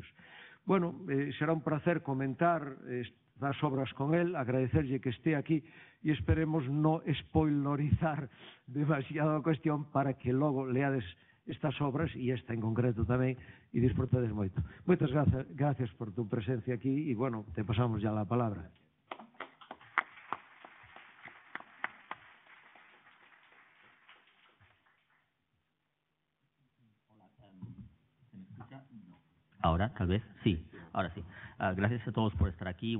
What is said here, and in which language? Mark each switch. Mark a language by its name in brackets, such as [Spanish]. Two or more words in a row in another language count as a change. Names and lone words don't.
[Galician] Bueno, será un placer comentar das obras con el, agradecerlle que este aquí e esperemos non spoilerizar demasiado a cuestión para que logo leades estas obras e esta en concreto tamén e disfrutades moito. Moitas gracias [Spanish] por tu presencia aquí [Galician] e, bueno, [Spanish] te pasamos ya la palabra. Ahora, tal vez, sí, ahora sí. Gracias a todos por estar aquí.